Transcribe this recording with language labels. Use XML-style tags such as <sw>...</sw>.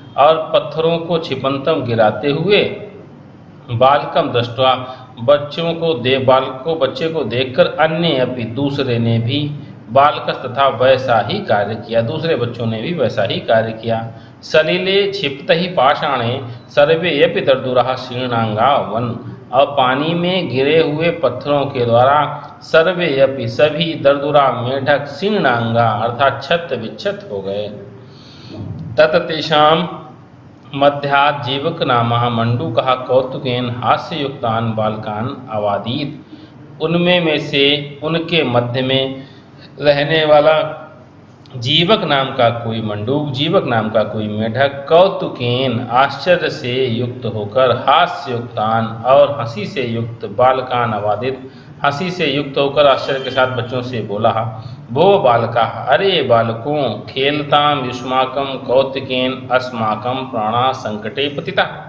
<hi>और पत्थरों को क्षिपंतम गिराते हुए, बालकम दृष्ट्वा बच्चे को देखकर, अन्येऽपि दूसरे ने भी, बालकस तथा वैसा ही कार्य किया, दूसरे बच्चों ने भी वैसा ही कार्य किया।</hi> <sa>सलिले क्षिप्त ही पाषाणे सर्वेऽपि दर्दुराः शीर्णांगा वन।</sa> <hi>और पानी में गिरे हुए पत्थरों के द्वारा सर्वेऽपि सभी दर्दुरा मेढक शीर्णांगा अर्थात छत विच्छत हो गए।</hi> <sa>तत्तेषां मध्यात् जीवक नामः मंडूकः कौतुकेन हास्ययुक्तान् बालकान् अवादीत्।</sa> <hi>उनमें में से उनके मध्य में रहने वाला जीवक नाम का कोई मंडूक, जीवक नाम का कोई मेढक, कौतुकेन आश्चर्य से युक्त होकर, हास्य युक्तान और हंसी से युक्त, बालकान अवादित हंसी से युक्त होकर आश्चर्य के साथ बच्चों से बोला,</hi> <sa>भो बालका,</sa> <hi>अरे बालकों,</hi> <sa>खेलताम युष्माकम कौतुकेन अस्माकम प्राणा संकटे पतिता।</sa>